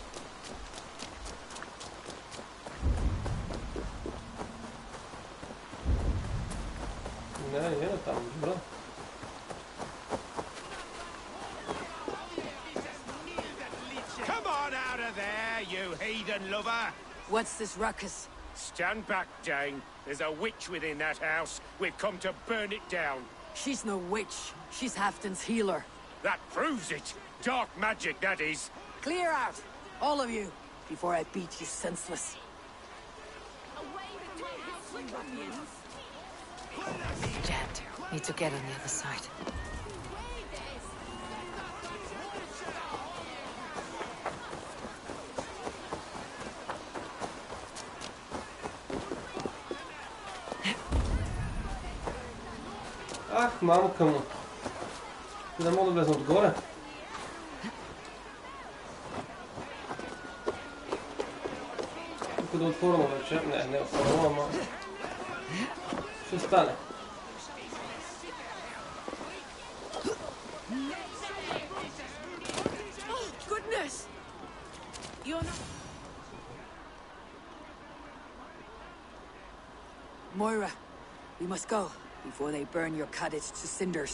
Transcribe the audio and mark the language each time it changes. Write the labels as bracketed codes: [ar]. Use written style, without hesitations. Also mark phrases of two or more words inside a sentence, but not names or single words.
[bg] Не натам, добре. [en] Come on out of there, you heathen lover! What's this ruckus? Stand back, Dane. There's a witch within that house. We've come to burn it down. She's no witch. She's Halfton's healer. That proves it. Dark magic, that is. Clear out, all of you, before I beat you senseless. Jammed. Need to get on the other side. [bg] Ах, мамка му. Не мога да влезна отгоре. Тук да отворено вече. Не е отворено, ама... ще стане. [en] Goodness! You're not... Moira, we must go before they burn your cottage to cinders.